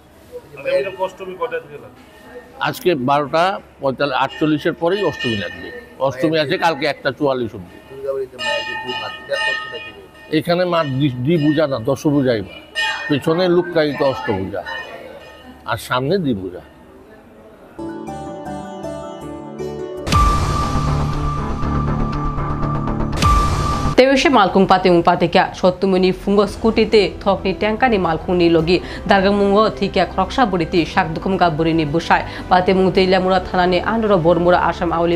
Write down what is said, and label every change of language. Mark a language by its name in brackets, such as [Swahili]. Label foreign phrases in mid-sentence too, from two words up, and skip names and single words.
[Bangla] আজকে 12:48 পরেই অষ্টমী লাগবে। অষ্টমী আছে কালকে 1:44 অবধি। এখানে মা দ্বিপূজা না, দশভূজাই মা। পেছনে লুক্কায়িত অষ্টভূজা আর সামনে দ্বিপূজা। [Kok Borok] তেউশে মালকুং পাতিকা সত্যমুনি ফুঙ্গ স্কুটিতে থকনি ট্যাঙ্কানি মালকুংনি লগি দারগামুঙ্গ থিকা খরকসা বড়িতি শাক দুকুমকা বড়িনি বুসাই পাতিমুং তৈলামুরা থানানি আন্ডর বরমুরা আসাম আউলি